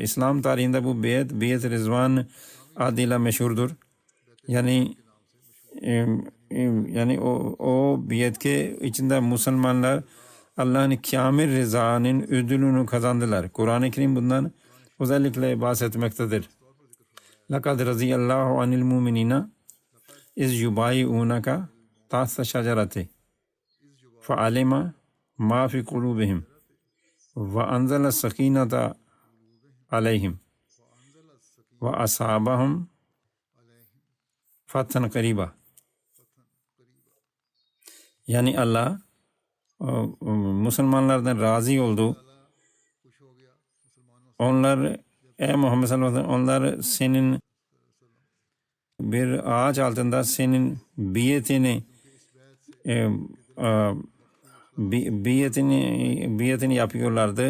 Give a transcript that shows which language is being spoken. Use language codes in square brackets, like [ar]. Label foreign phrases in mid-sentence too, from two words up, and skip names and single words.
[tr] İslam tarihinde bu Beyat-ı Rizvan adıyla meşhurdur. Yani o biyet ki içinde Müslümanlar Allah'ın kamil rızanın ödülünü kazandılar. Kur'an-ı Kerim bundan özellikle bahsetmektedir. [ar] لَقَدْ رَضِيَ اللّٰهُ عَنِ الْمُؤْمِنِينَ اِذْ يُبَايِعُونَكَ تَحْتَ الشَّجَرَةِ فَعَلِمَ مَا فِي قُلُوبِهِمْ وَأَنزَلَ السَّكِينَةَ عَلَيْهِمْ وَأَصَابَهُمْ فَتْحًا قَرِيبًا. [tr] Yani Allah Müslümanlardan razı oldu. Onlar, ey Muhammed [ar] صلى الله عليه وسلم, [tr] onlar senin bir ağaç altında senin biyetini yapıyorlardı.